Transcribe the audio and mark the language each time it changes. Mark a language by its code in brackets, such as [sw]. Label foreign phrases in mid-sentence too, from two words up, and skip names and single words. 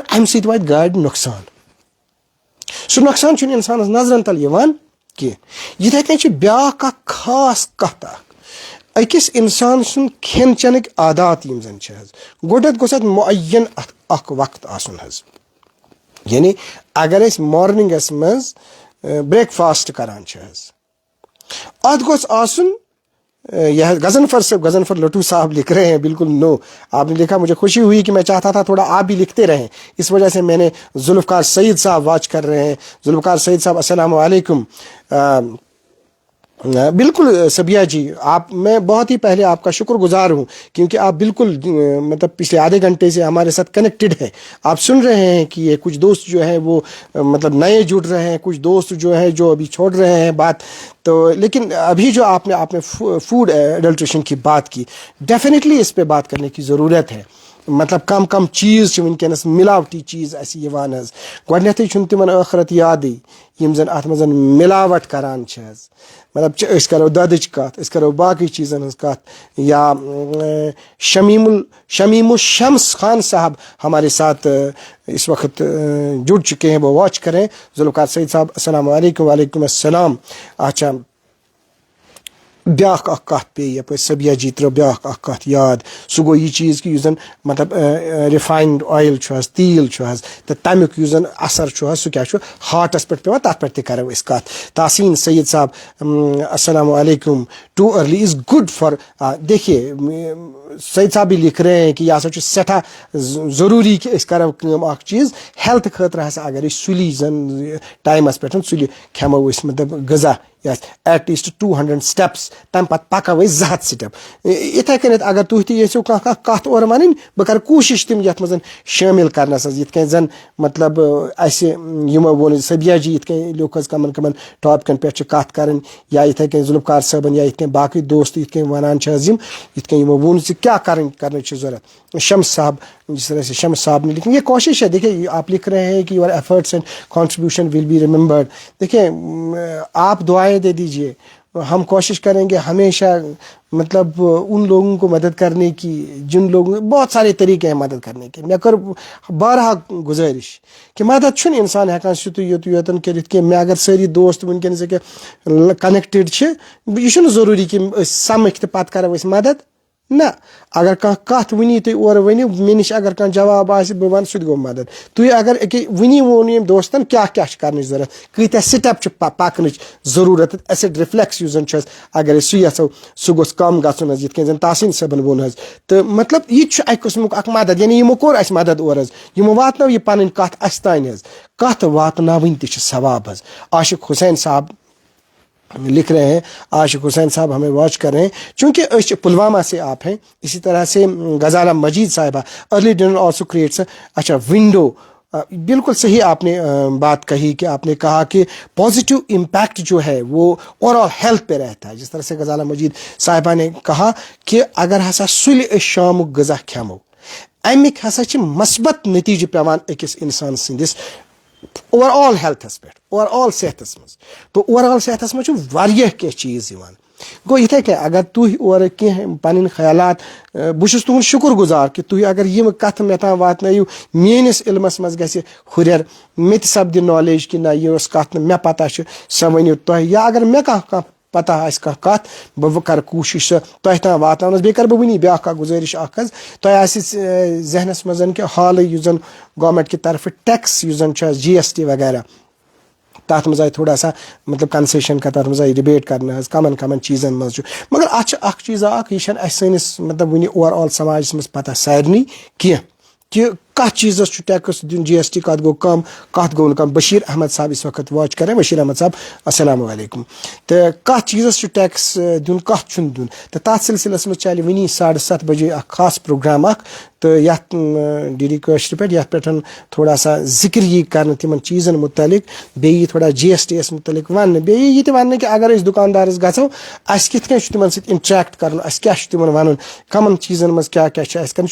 [ks] امہِ سۭتۍ واتہِ گاڑِ نۄقصان سُہ نۄقصان چھُنہٕ انسانس نظرن تل یِوان کینٛہہ یِتھے کٔنۍ چھِ بیٛاکھ اکھ خاص کتھ اکھ أکِس انسان سُنٛد کھٮ۪ن چٮ۪نٕکۍ عادات یِم زن چھِ حظ گۄڈنٮ۪تھ گوٚژھ اتھ مُعین اکھ وقت آسُن حظ یعنی اگر أسۍ مارنِنٛگس منٛز [en] breakfast [ks] کران چھِ حظ اتھ گوٚژھ آسُن [ur] یہ غضنفر لٹو صاحب لکھ رہے ہیں بالکل نو. آپ نے لکھا مجھے خوشی ہوئی کہ میں چاہتا تھا تھوڑا آپ بھی لکھتے رہیں, اس وجہ سے میں نے. ذوالفقار سعید صاحب واچ کر رہے ہیں. ذوالفقار سعید صاحب السلام علیکم. بالکل سبیہ جی, میں بہت ہی پہلے آپ کا شکر گزار ہوں, کیونکہ آپ بالکل مطلب پچھلے آدھے گھنٹے سے ہمارے ساتھ کنیکٹڈ ہیں. آپ سن رہے ہیں کہ یہ کچھ دوست جو ہیں وہ مطلب نئے جڑ رہے ہیں, کچھ دوست جو ہیں جو ابھی چھوڑ رہے ہیں بات. تو لیکن ابھی جو آپ نے [en] food adulteration [ur] کی بات کی, ڈیفینیٹلی اس پہ بات کرنے کی ضرورت ہے. [ks] مطلب کم چیز ونکس ملاوٹی چیز اسی یوان حظ. گۄڈنیٚتھٕے چھُنہٕ تِمن ٲخرت یادٕے یِم زن اتھ منٛز ملاوٹ کران چھِ حظ. مطلب أسۍ کرو دۄدٕچ کتھ, أسۍ کرو باقٕے چیٖزن ہٕنٛز کتھ, [ur] یا شمیم الشمس خان صاحب ہمارے ساتھ اس وقت جڑ چکے ہیں, وہ واچ کریں. ذوالفقار سعید صاحب [ar] السلام علیکم. وعلیکم السلام. [ur] اچھا, [ks] بیاکھ اکھ کتھ پے یپٲرۍ سبیہ جی ترٲو بیاکھ اکھ کتھ یاد. سُہ گوٚو یہِ چیٖز کہِ یُس زن مطلب [en] refined oil [ks] چھُ حظ, تیٖل چھُ حظ, تہٕ تمیُک یُس زن اثر چھُ حظ سُہ کیاہ چھُ ہارٹس پٮ۪ٹھ پیوان, تتھ پٮ۪ٹھ تہِ کرو أسۍ کتھ. [ur] تحسین سید صاحب [ar] السلام علیکم. [en] too early is good for. [ur] دیکھیے سعید صاحب بھی لکھ رہے ہیں کہ یہ [ks] ہسا چھُ سٮ۪ٹھاہ ضروٗری کہ أسۍ کرو کٲم اکھ چیٖز ہیلتھ خٲطرٕ ہسا اگر أسۍ سُلی زن ٹایمس پٮ۪ٹھ سُلہِ کھٮ۪مو أسۍ مطلب غذا [en] at least [ks] 200 سٹیپس, تمہِ پتہٕ پکو أسۍ 200 سٹیپ. یِتھے کٔنٮ۪تھ اگر تُہۍ تہِ یژھِو کانٛہہ کتھ اورٕ ونٕنۍ, بہٕ کرٕ کوٗشش تِم یتھ منٛز شٲمِل کرنس حظ. یِتھ کٔنۍ زن مطلب اسہِ یِمو ووٚن سبیہ جی یِتھ کٔنۍ لیوٚکھ حظ کمن ٹاپکن پٮ۪ٹھ چھِ کتھ کرٕنۍ, یا یِتھے کٔنۍ ذوالفقار صٲبن, یا یِتھ کٔنۍ باقٕے دوست یِتھ کٔنۍ ونان چھِ حظ یِم, یِتھ کٔنۍ یِمو ووٚن زِ کیٛاہ کرنٕچ چھِ ضوٚرتھ. [ur] شمس صاحب, جس طرح سے شمس صاحب نے لکھا, یہ کوشش ہے. دیکھیے آپ لکھ رہے ہیں کہ [en] your efforts and contribution will be remembered. [ur] دیکھیے آپ دعائیں دے دیجیے, ہم کوشش کریں گے ہمیشہ مطلب ان لوگوں کو مدد کرنے کی جن لوگوں, بہت سارے طریقے ہیں مدد کرنے کے. [ks] مےٚ کٔر بارہا گزٲرِش کہ مدد چھُنہٕ اِنسان ہٮ۪کان سیُتُے یوتن کٔرِتھ کینٛہہ. مےٚ اگر سٲری دوست وٕنکیٚنس ییٚکیٛاہ کنیکٹڈ چھِ, یہِ چھُنہٕ ضروٗری کہِ أسۍ سمکھِ تہٕ پتہٕ کرو أسۍ مدد. نہ, اگر کانٛہہ کتھ ؤنی تُہۍ اورٕ ؤنِو, مےٚ نِش اگر کانٛہہ جواب آسہِ بہٕ وَنہٕ سُہ تہِ گوٚو مدد. تُہۍ اگر وٕنی ووٚن ییٚمۍ دوستن کیٛاہ کیٛاہ چھِ کرنٕچ ضوٚرتھ, کۭتیاہ سٹیپ چھِ پکنٕچ ضروٗرت, [en] acid reflux [ks] یُس زن چھُ اَسہِ اگر أسۍ سُہ یژھو سُہ گوٚژھ کم گژھُن حظ, یِتھ کٔنۍ زن تحسین صٲبن ووٚن حظ. تہٕ مطلب یہِ تہِ چھُ اکہِ قٕسمُک اکھ مدد, یعنی یِمو کوٚر اَسہِ مدد اورٕ حظ, یِمو واتنٲو یہِ پنٕنۍ کتھ اَسہِ تانۍ حظ. کتھ واتناوٕنۍ تہِ چھِ ثواب حظ. [ur] عاشق حسین صاحب لکھ رہے ہیں, عاشق حسین صاحب ہمیں واچ کر رہے ہیں, چونکہ پلوامہ سے آپ ہیں. اسی طرح سے غزالہ مجید صاحبہ, [en] early dinner also creates achha window. [ur] بالکل صحیح آپ نے بات کہی کہ آپ نے کہا کہ [en] positive impact [ur] جو ہے وہ [en] overall health [ur] پہ رہتا ہے. جس طرح سے غزالہ مجید صاحبہ نے کہا کہ [ks] اگر ہسا سُلہِ أسۍ شامُک غذا کھٮ۪مو, امیِکۍ ہسا چھِ مثبت نتیجہٕ پیوان أکِس انسان سٕنٛدِس [en] overall [ks] ہیلتھس پٮ۪ٹھ, [en] overall [ks] صحتس منٛز. تو [en] overall [ks] صحتس منٛز چھُ واریاہ کینٛہہ چیٖز یِوان. گوٚو یِتھے کٔنۍ اگر تُہۍ اورٕ کینٛہہ پنٕنۍ خیالات, بہٕ چھُس تُہُنٛد شُکر گُزار کہ تُہۍ اگر یِم کتھٕ مےٚ تام واتنٲیِو, میٲنِس علمس منٛز گژھِ ہُریر, مےٚ تہِ سپدِ نالیج کہ نہ یہِ ٲس کتھ نہٕ مےٚ پتہ چھِ سۄ ؤنِو تۄہہِ, یا اگر مےٚ کانٛہہ پتہ آسہِ کانٛہہ کتھ بہٕ کرٕ کوٗشش سۄ تۄہہِ تام واتناونس. بیٚیہِ کرٕ بہٕ وٕنی بیاکھ اکھ گُزٲرِش اکھ حظ, تۄہہِ آسہِ ذہنس منٛز کہ حالٕے یُس زن گورمنٹ کہِ طرفہٕ ٹیکس یُس زن چھُ GST وغیرہ, تتھ منٛز آیہِ [ur] تھوڑا سا [ks] مطلب کنسیشن کا, تتھ منٛز آیہِ رِبیٹ کرنہٕ حظ کمن چیٖزن منٛز چھُ. مگر اتھ چھِ اکھ چیٖزا اکھ, یہِ چھنہٕ اسہِ سٲنِس مطلب وٕنہِ [en] overall [ks] سماجس منٛز پتہ سارنٕے کینٛہہ کہ کتھ چیٖزس چھُ ٹیکس دیُن, GST کتھ گوٚو کم, کتھ گوٚو نہٕ کم. [ur] بشیر احمد صاحب اس وقت واچ کریں. بشیر احمد صاحب [ar] السلام علیکم. [ks] تہٕ کتھ چیٖزس چھُ ٹیکس دیُن, کتھ چھُنہٕ دیُن, تہٕ تتھ سلسلس منٛز چلہِ وٕنی 7:30 بجے اکھ خاص پروگرام اکھ, تہٕ یتھ DD کٲشرِ پٮ۪ٹھ, یتھ پٮ۪ٹھ [ur] تھوڑا سا [ks] ذکر یی کرنہٕ تِمن چیٖزن متعلق, بیٚیہِ تھوڑا GST یس متعلق وننہٕ, بیٚیہِ یہِ تہِ وننہٕ کہ اگر أسۍ دُکاندارس گژھو اسہِ کِتھ کٔنۍ چھُ تِمن سۭتۍ انٹریکٹ کرُن, اسہِ کیاہ چھُ تِمن ونُن, کمن چیٖزن منٛز کیاہ کیاہ چھُ اسہِ کرُن.